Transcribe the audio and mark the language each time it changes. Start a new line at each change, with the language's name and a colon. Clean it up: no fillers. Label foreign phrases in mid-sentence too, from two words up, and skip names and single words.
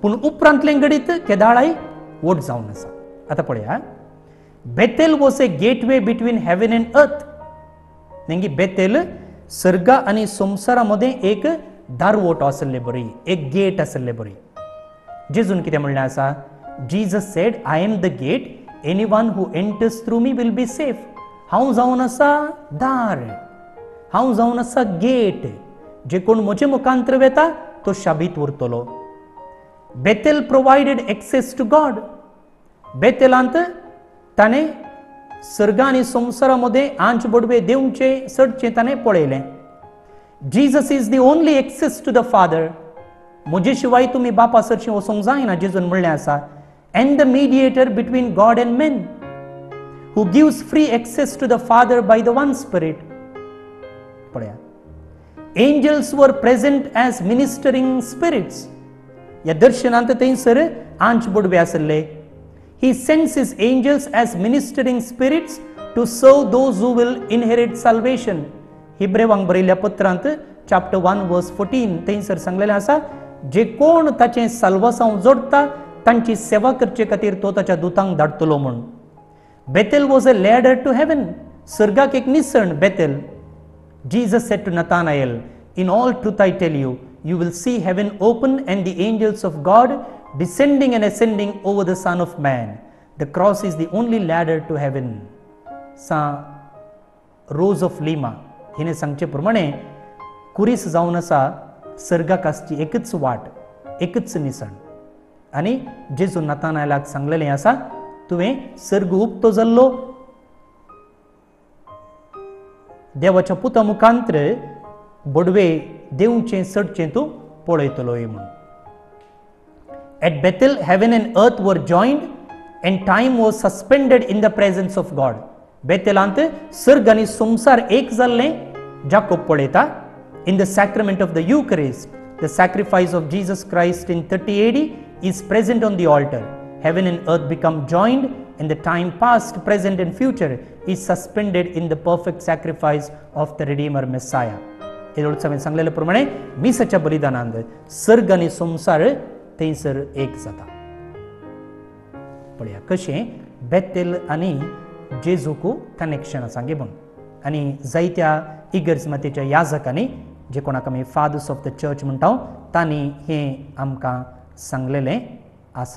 Konkani: पूण उपरांतलें गणित केदाळाय वोट जावन आसा. आतां पळया,
English: Bethel was a gateway between heaven and earth.
Konkani: नेंगी बेतेल सर्गा आनी संवसारा मदें एक दारवोटो आसले बरी, एक गेट आसले बरी. जेजून कितें म्हणलें आसा?
English: Jesus said, I am the gate, anyone who enters through me will be safe.
Konkani: हांव जावन आसा दार, हांव जावन आसा गेट. जे कोण म्हजे मुखांतर वेता तो शाबीत उरतलो.
English: Bethel provided access to God.
Konkani: बेतेलांत ताणें सर्गा आनी संवसारामध्ये आंच बडवे देवचे चडचें ताणें पळयलें.
English: Jesus is the only access to the Father.
Konkani: म्हजे शिवाय तुमी बापा सरचें वचोंक जायना, जेजून म्हणलें आसा.
English: And the mediator between God and men, who gives free access to the Father by the one Spirit. पळया, angels were present as ministering spirits.
Konkani: या दर्शनांत थंयसर आंच बडवे आसले.
English: He sends his angels as ministering spirits to serve those who will inherit salvation.
Konkani: हिब्रेवांक बरयल्ल्या पत्रांत
English: chapter 1 verse 14
Konkani: थंयसर सांगलेलें आसा, जे कोण ताचें साल्वासांव जोडटा तांची सेवा करचे खातीर तो ताच्या दुतांक धाडटलो म्हूण.
English: Bethel was a ladder to heaven.
Konkani: सर्गाक एक निसण बेतेल.
English: Jesus said to Nathanael, in all truth I tell you, you will see heaven open and the angels of God descending and ascending over the Son of Man. The cross is the only ladder to heaven.
Konkani: सा रोज ऑफ लिमा हिने सांगचे प्रमाणे कुरीस जावन आसा सर्गाक आसची एकच वाट, एकच निसण. आनी जेजू नतानाएलाक सांगलेलें आसा, तुवें सर्ग उक्तो जाल्लो देवाच्या पुता मुखांतर बडवे देवचें चडचें तूं पळयतलोय म्हूण.
English: At Bethel heaven and earth were joined and time was suspended in the presence of God.
Konkani: बेतेलांत सर्ग आनी संवसार एक जाल्लें जाकोब पळयता.
English: In the sacrament of the Eucharist, the sacrifice of Jesus Christ in 30 AD is present on the altar. Heaven and earth become joined, and the time past, present and future is suspended in the perfect sacrifice of the Redeemer Messiah.
Konkani: हेरोड समेन सांगलेल्या प्रमाणे मिसाच्या बलिदानांत सर्ग आनी संवसार थंयसर एक जाता. पळया कशें बेतेल आनी जेजूक कनेक्शन आसा गे म्हूण. आनी जायत्या इगर्जमातेच्या याजकांनी, जे कोणाक आमी
English: Fathers of the Church
Konkani: म्हणटा, तांणी हें आमकां सांगलेलें आसा.